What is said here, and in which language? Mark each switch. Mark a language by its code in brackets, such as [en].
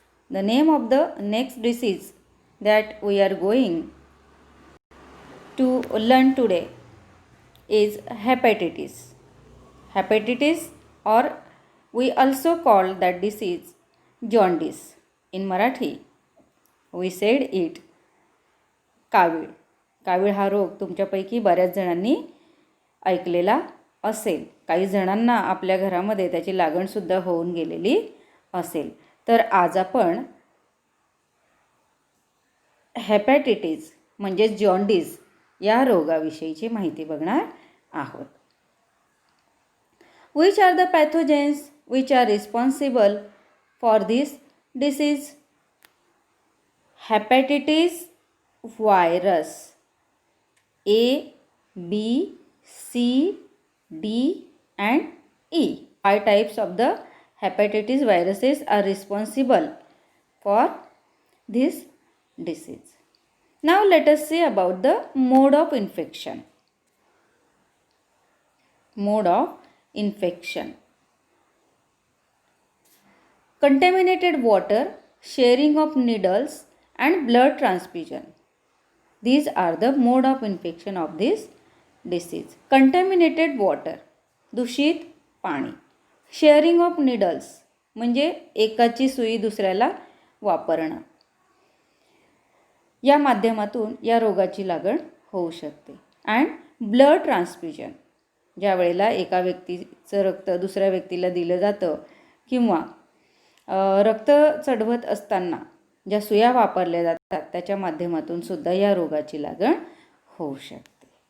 [en] The name of the next disease that we are going to learn today is hepatitis. Hepatitis, or we also call that disease jaundice. In Marathi we said it kavil. [mr] कावीळ हा रोग तुमच्यापैकी बऱ्याच जणांनी ऐकलेला असेल. काही जणांना आपल्या घरामध्ये त्याची लागणसुद्धा होऊन गेलेली असेल. तर आज आपण हेपॅटायटिस म्हणजे जॉन्डिस या रोगाविषयीची माहिती बघणार आहोत. [en] Which are the pathogens which are responsible for this disease? Hepatitis virus A, B, C, D and E. 5 types of the hepatitis viruses are responsible for this disease. Now let us see about the mode of infection. Mode of infection: contaminated water, sharing of needles and blood transfusion. These are the mode of infection of this disease. Contaminated water, [mr] दूषित पाणी. [en] sharing of needles [mr] म्हणजे एकाची सुई दुसऱ्याला वापरणं. या माध्यमातून या रोगाची लागण होऊ शकते. [en] and blood transfusion, [mr] ज्या वेळेला एका व्यक्तीचं रक्त दुसऱ्या व्यक्तीला दिलं जातं किंवा रक्त चढवत असताना ज्या सुया वापरल्या जातात त्याच्या माध्यमातून सुद्धा या रोगाची लागण होऊ शकते.